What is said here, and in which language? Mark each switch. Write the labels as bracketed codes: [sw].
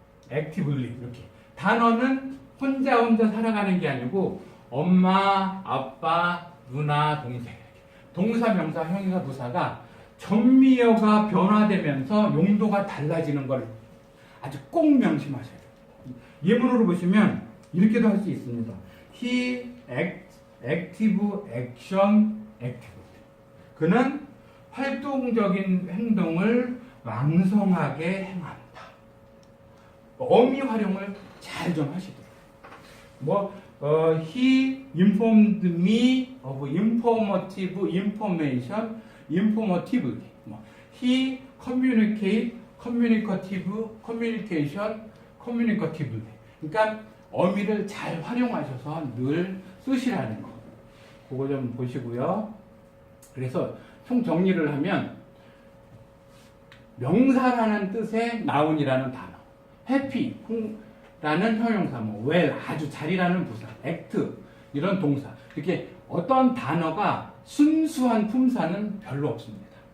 [ko] actively 이렇게 단어는 혼자 살아가는 게 아니고 엄마, 아빠, 누나, 동생 동사, 명사, 형용사, 부사가 전미어가 변화되면서 용도가 달라지는 걸 아주 꼭 명심하셔야 돼요. 예문으로 보시면 이렇게도 할 수 있습니다. [en] He active action active. [ko] 그는 활동적인 행동을 왕성하게 행한다. 어미 활용을 잘 좀 하시도록. [en] He informed me of informative information informatively. He communicative communication communicatively. [ko] 그러니까 어미를 잘 활용하셔서 늘 쓰시라는 거. 그거 좀 보시고요. 그래서 총 정리를 하면 명사라는 뜻의 noun이라는 단어, happy 라는 형용사, well 아주 잘이라는 부사, act 이런 동사, 이렇게 어떤 단어가 순수한 품사는 별로 없습니다.